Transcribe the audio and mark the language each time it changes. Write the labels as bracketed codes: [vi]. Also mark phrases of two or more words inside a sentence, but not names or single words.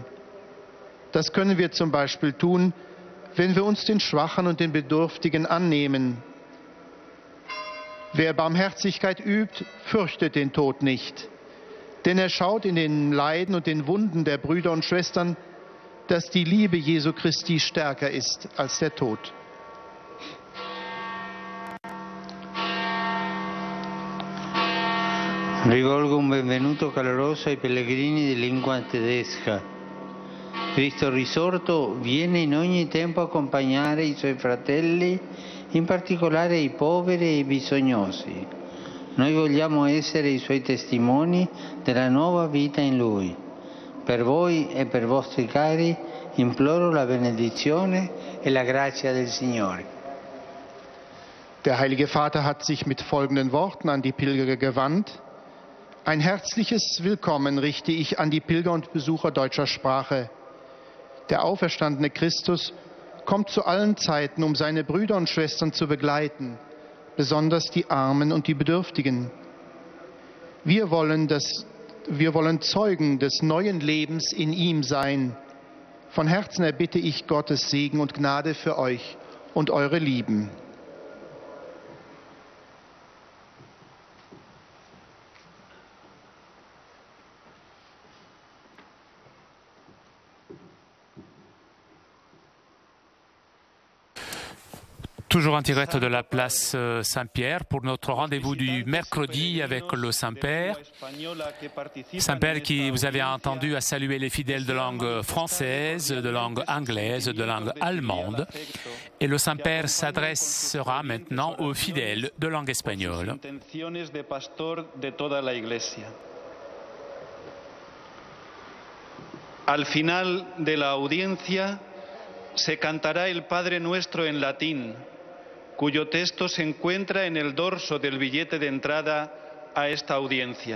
[de] Das können wir zum Beispiel tun, wenn wir uns den Schwachen und den Bedürftigen annehmen. Wer Barmherzigkeit übt, fürchtet den Tod nicht. Denn er schaut in den Leiden und den Wunden der Brüder und Schwestern, dass die Liebe Jesu Christi stärker ist als der Tod. [it] Rivolgo un benvenuto caloroso ai pellegrini di lingua tedesca. Cristo risorto viene in ogni tempo a accompagnare i suoi fratelli, in particolare i poveri e i bisognosi. Noi vogliamo essere i suoi testimoni della nuova vita in lui. Per voi e per vostri cari imploro la benedizione e la grazia del Signore. [de] Der Heilige Vater hat sich mit folgenden Worten an die Pilger gewandt. Ein herzliches Willkommen richte ich an die Pilger und Besucher deutscher Sprache. Der auferstandene Christus kommt zu allen Zeiten, um seine Brüder und Schwestern zu begleiten, besonders die Armen und die Bedürftigen. Wir wollen Zeugen des neuen Lebens in ihm sein. Von Herzen erbitte ich Gottes Segen und Gnade für euch und eure Lieben. [fr] Toujours en direct de la place Saint-Pierre pour notre rendez-vous du mercredi avec le Saint-Père. Saint-Père qui, vous avez entendu, a salué les fidèles de langue française, de langue anglaise, de langue allemande. Et le Saint-Père s'adressera maintenant aux fidèles de langue espagnole. [es] Al final de la audiencia se cantará el Padre Nuestro en latín, cuyo texto se encuentra en el dorso del billete de entrada a esta audiencia.